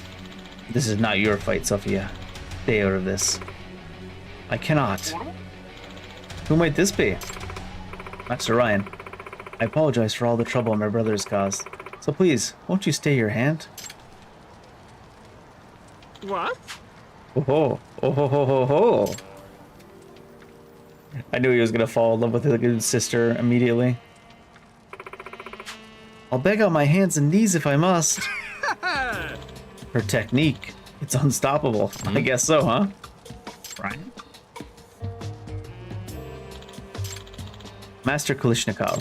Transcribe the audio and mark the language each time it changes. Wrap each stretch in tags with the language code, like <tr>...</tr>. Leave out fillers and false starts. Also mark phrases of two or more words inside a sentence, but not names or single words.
<en>This is not your fight, Sophia. Stay out of this. I cannot. Who might this be? Master Ryan. I apologize for all the trouble my brother has caused. So please, won't you stay your hand? What? Oh ho, oh ho ho ho ho. I knew he was gonna fall in love with his good sister immediately. I'll beg on my hands and knees if I must. Her technique, it's unstoppable. I guess so, huh? Right. Master Kalishnikov.</en>